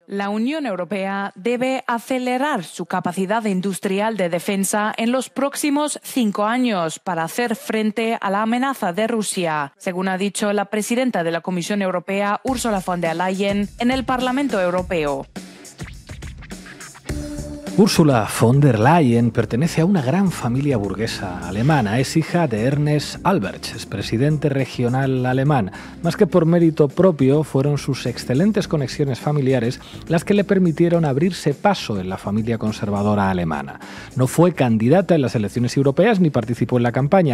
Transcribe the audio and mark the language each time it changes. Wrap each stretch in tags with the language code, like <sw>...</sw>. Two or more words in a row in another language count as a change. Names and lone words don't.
<es>La Unión Europea debe acelerar su capacidad industrial de defensa en los próximos 5 años para hacer frente a la amenaza de Rusia, según ha dicho la presidenta de la Comisión Europea, Ursula von der Leyen, en el Parlamento Europeo. Ursula von der Leyen pertenece a una gran familia burguesa alemana. Es hija de Ernest Alberts, expresidente regional alemán. Más que por mérito propio, fueron sus excelentes conexiones familiares las que le permitieron abrirse paso en la familia conservadora alemana. No fue candidata en las elecciones europeas ni participó en la campaña.</es>